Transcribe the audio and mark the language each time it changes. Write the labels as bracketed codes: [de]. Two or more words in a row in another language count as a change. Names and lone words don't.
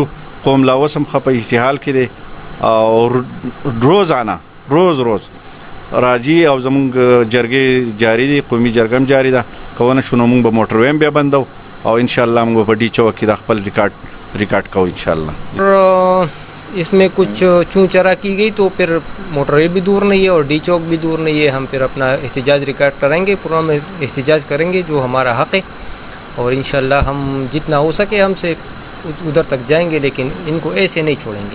[ps] قوم لا اوس هم ښه په استحال کې دی او روزانه روز راځي او زمونږ جرګې جاري دي، قومي جرګه هم جاري ده. که ونه شو نو مونږ به موټر ویم بیا بندو او انشاءالله مونږ په ډي چوک کې د خپل ریکارډ کوو انشاءالله. [ur] اس میں کچھ چوں چرا کی گئی تو پھر موٹر وے بھی دور نہیں ہے اور ڈی چوک بھی دور نہیں ہے. ہم پھر اپنا احتجاج ریکارڈ کریں گے، پورا میں احتجاج کریں گے جو ہمارا حق ہے، اور انشاءاللہ ہم جتنا ہو سکے ہم سے ادھر تک جائیں گے، لیکن ان کو ایسے نہیں چھوڑیں گے.